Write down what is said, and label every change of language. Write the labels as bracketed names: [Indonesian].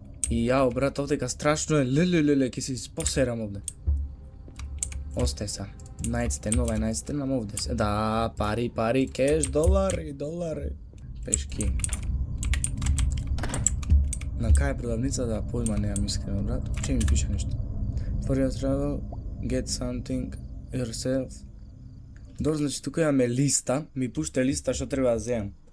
[Macedonian] И јао, брат, овдека страшно е, лелелеле, ке си посерам овде. Остај са. Nightstand, ова е nightstand, ама овде се. Да, пари, кеш, долари. Пешки. На кај е продавница, да, појма неам искрено, брат. Че ми пише нешто? [English] For your travel, get something yourself. [Macedonian] Добро, значи тука имаме листа, ми пуште листа што треба да земам.